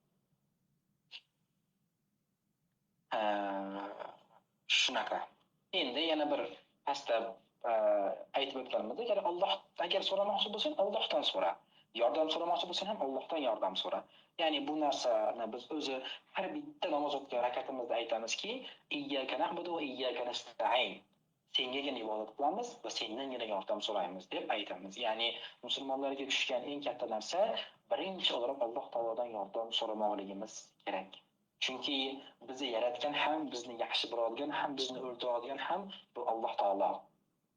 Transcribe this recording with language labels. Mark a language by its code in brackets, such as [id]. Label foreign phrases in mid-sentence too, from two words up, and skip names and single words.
[uz] Shunaqa. Endi yana bir pastda aytib o'tganimiz, agar so'ramoqchi bo'lsang, Allohdan so'ra. Yordam so'ramoqchi bo'lsang ham Allohdan yordam so'ra. Ya'ni bu narsani biz o'zi har bitta namoz o'tgan rakatimizda aytamizki, [ar] إياك نعبد وإياك نستعين. [uz] Sengagina ibodat qilamiz va sendangina yordam so'raymiz deb aytamiz. Ya'ni musulmonlarga tushgan eng katta narsa birinchi o'laroq Alloh taolodan yordam so'ramoqligimiz kerak. Chunki bizni yaratgan ham, bizni yaxshi ko'radigan ham, bizni o'ldiradigan ham bu Alloh taolo.